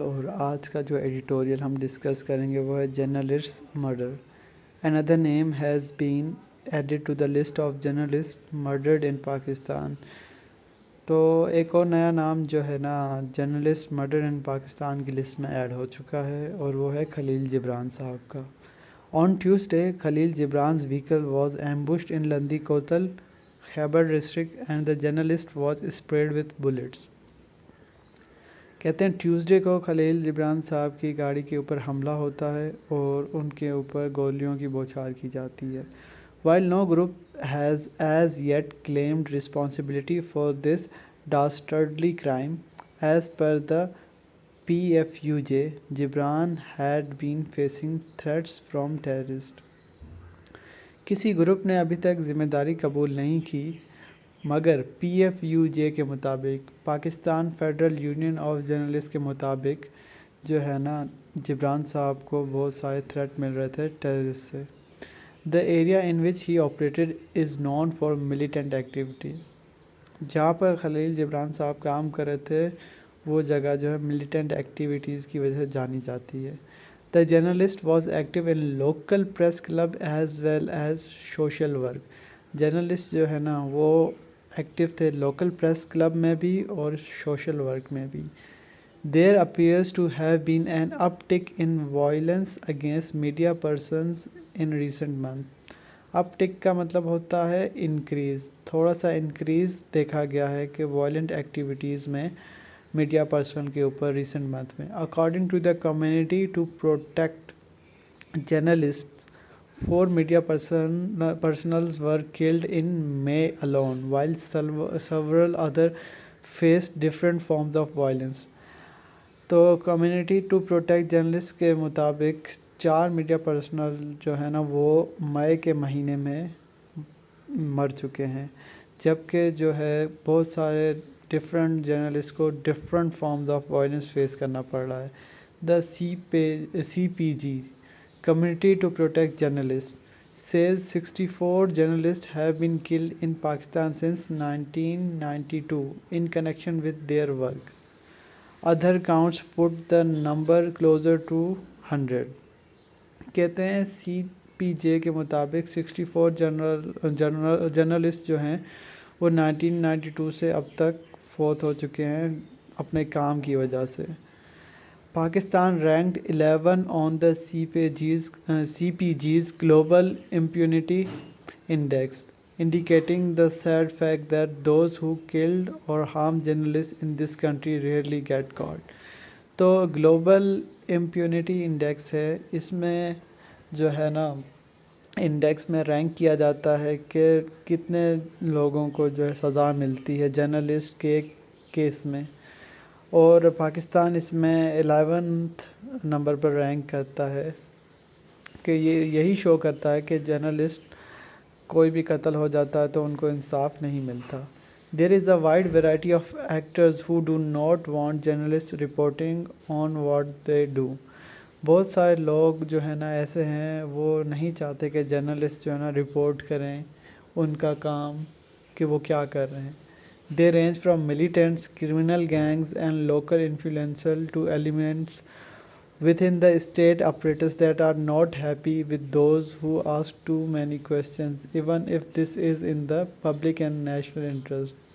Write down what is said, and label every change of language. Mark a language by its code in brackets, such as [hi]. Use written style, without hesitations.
[ur] اور آج کا جو ایڈیٹوریل ہم ڈسکس کریں گے وہ ہے journalist murder. [en] Another name has been added to the list of journalists murdered in Pakistan. [ur] تو ایک اور نیا نام جو ہے نا جرنلسٹ مرڈر ان پاکستان کی لسٹ میں ایڈ ہو چکا ہے اور وہ ہے خلیل جبران صاحب کا. [en] On Tuesday, Khalil Gibran's vehicle was ambushed in Landi Kotal, Khyber district and the journalist was sprayed with bullets. [ur] کہتے ہیں ٹیوزڈے کو خلیل جبران صاحب کی گاڑی کے اوپر حملہ ہوتا ہے اور ان کے اوپر گولیوں کی بوچھار کی جاتی ہے. [en] While no group has as yet claimed responsibility for this dastardly crime, as per the PFUJ, Gibran had been facing threats from terrorists. [ur] کسی گروپ نے ابھی تک ذمہ داری قبول نہیں کی، مگر پی ایف یو جے کے مطابق، Pakistan federal union of journalist کے مطابق جو ہے نا جبران صاحب کو بہت سارے تھریٹ مل رہے تھے ٹیررسٹ سے. [en] The area in which he operated is known for militant activity. [ur] جہاں پر خلیل جبران صاحب کام کر رہے تھے وہ جگہ جو ہے ملیٹنٹ ایکٹیویٹیز کی وجہ سے جانی جاتی ہے. [en] The journalist was active in local press club as well as social work. [ur] Journalist جو ہے نا وہ ایکٹیو تھے لوکل پریس کلب میں بھی اور سوشل ورک میں بھی. [en] There appears to have been an uptick in violence against media persons in recent months. [ur] uptick کا مطلب ہوتا ہے انکریز، تھوڑا سا انکریز دیکھا گیا ہے کہ وائلنٹ ایکٹیویٹیز میں میڈیا پرسن کے اوپر ریسنٹ منتھ میں. [en] According to the Committee to Protect Journalists, 4 media personnel were killed in May alone, while several others faced different forms of violence. [ur] تو کمیونٹی ٹو پروٹیکٹ جرنلسٹ کے مطابق 4 media personal جو ہے نا وہ مئی کے مہینے میں مر چکے ہیں، جبکہ جو ہے بہت سارے ڈفرینٹ جرنلسٹ کو [en] different forms of violence [ur] face کرنا پڑ رہا ہے. [en] The C P J Committee to Protect Journalists says 64 journalists have been killed in Pakistan since 1992 in connection with their work. Other counts put the number closer to 100. [ur] کہتے ہیں سی پی جے کے مطابق 64 journalist جو ہیں وہ 1992 سے اب تک فوت ہو چکے ہیں اپنے کام کی وجہ سے. [en] Pakistan ranked 11 on the CPG's Global Impunity Index, indicating the sad fact that those who killed or harmed journalists in this country rarely get caught. [ur] تو گلوبل امپیونٹی انڈیکس ہے، اس میں جو ہے نا انڈیکس میں رینک کیا جاتا ہے کہ کتنے لوگوں کو جو ہے سزا ملتی ہے جرنلسٹ کے کیس میں، اور پاکستان اس میں 11th نمبر پر رینک کرتا ہے کہ یہی شو کرتا ہے کہ جرنلسٹ کوئی بھی قتل ہو جاتا ہے تو ان کو انصاف نہیں ملتا. [en] There is a wide variety of actors who do not want journalists reporting on what they do. [ur] بہت سارے لوگ جو ہے نا ایسے ہیں وہ نہیں چاہتے کہ جرنلسٹ جو ہے نا رپورٹ کریں ان کا کام کہ وہ کیا کر رہے ہیں. [en] They range from militants, criminal gangs and local influential to elements within the state apparatus that are not happy with those who ask too many questions, even if this is in the public and national interest.